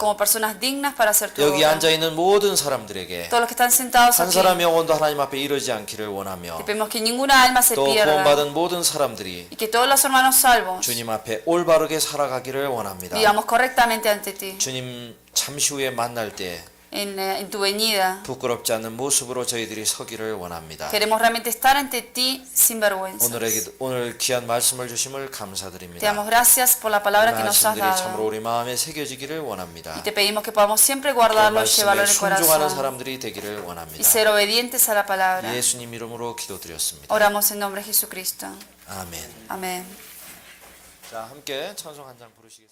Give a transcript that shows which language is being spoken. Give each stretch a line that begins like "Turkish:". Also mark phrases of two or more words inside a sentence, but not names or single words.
Spanish: como personas dignas para hacer tu
Korean: 여기
Spanish: obra.
Korean: 앉아 있는 모든 사람들에게
Spanish: Todos los que están sentados
Korean: 한
Spanish: aquí,
Korean: 사람 영혼도 하나님 앞에 이르지 않기를 원하며
Spanish: te pedimos que ninguna alma se
Korean: 또
Spanish: pierda
Korean: 구원받은 모든 사람들이
Spanish: y que todos los hermanos salvos
Korean: 주님 앞에 올바르게 살아가기를 원합니다.
Spanish: vivamos correctamente ante ti.
Korean: 주님 잠시 후에 만날 때
Spanish: En tu venida
Korean: 부끄럽지 않는 모습으로 저희들이 서기를 원합니다.
Spanish: queremos realmente estar ante ti sin vergüenza.
Korean: 오늘 귀한 말씀을 주심을
Spanish: Te
Korean: 감사드립니다.
Spanish: damos gracias por la palabra que nos has
Korean: 말씀들이 참으로
Spanish: dado
Korean: 우리 마음에 새겨지기를 원합니다.
Spanish: y te pedimos que podamos siempre
Korean: 그
Spanish: guardarlo y llevarlo
Korean: 말씀에
Spanish: en el
Korean: 순종하는
Spanish: corazón
Korean: 사람들이 되기를
Spanish: y
Korean: 원합니다.
Spanish: ser obedientes a la palabra.
Korean: 예수님 이름으로 기도드렸습니다.
Spanish: Oramos en nombre de Jesucristo.
Korean: 아멘.
Spanish: Amén.
Korean: 자, 함께 찬송 한 장 부르시겠습니다.